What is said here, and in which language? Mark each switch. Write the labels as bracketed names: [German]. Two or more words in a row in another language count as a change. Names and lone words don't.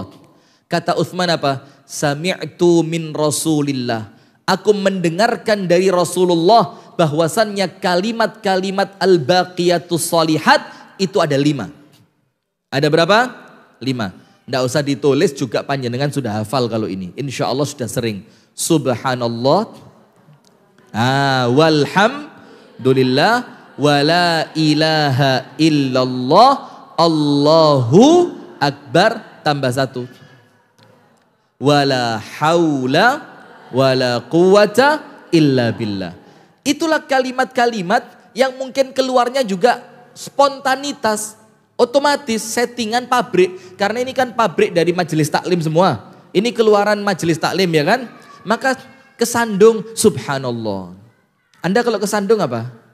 [Indonesian] Kata Utsman apa? [Arabic] سمعت من رسول الله. [Indonesian] Aku mendengarkan dari Rasulullah bahwasannya kalimat-kalimat [Arabic] الباقيات الصالحات [Indonesian] itu ada 5. Ada berapa? 5. Tidak usah ditulis juga, panjenengan sudah hafal kalau ini. Insya Allah sudah sering. [Arabic] سبحان الله، والحمد لله، ولا إله إلا الله، الله أكبر, tambah 1. ولا حول ولا قوة إلا بالله. [Indonesian] Itulah kalimat-kalimat yang mungkin keluarnya juga spontanitas, otomatis settingan pabrik. Karena ini kan pabrik dari majelis taklim semua. Ini keluaran majelis taklim ya kan? Maka kesandung subhanallah. Anda kalau kesandung apa?